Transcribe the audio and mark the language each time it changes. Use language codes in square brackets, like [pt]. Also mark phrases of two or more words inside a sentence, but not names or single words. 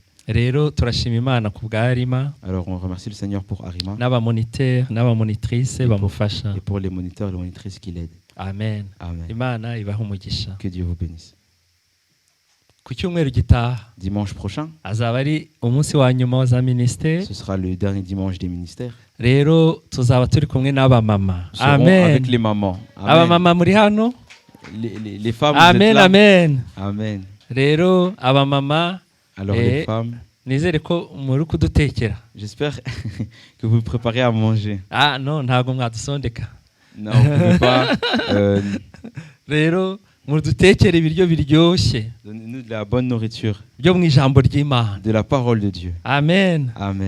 [fr] Alors on remercie le Seigneur pour Arima et pour les moniteurs et les monitrices qui l'aident. Amen. Amen. Que Dieu vous bénisse. Dimanche prochain, ce sera le dernier dimanche des ministères. [rw] Rero tuzaba turi kumwe n'abamama. [fr] Amen. Avec les mamans. [rw] Abamama muri hano? [fr] Les femmes. Amen, amen. Amen. [rw] Rero abamama. [fr] Alors les femmes. [rw] Nizere ko muri kudutekera. [fr] J'espère que vous préparez à manger. Ah non, [rw] ntago mwadusondeka. [fr] Non, vous pouvez pas. [rw] Rero [fr] Donnez-nous de la bonne nourriture, de la parole de Dieu. Amen. Amen.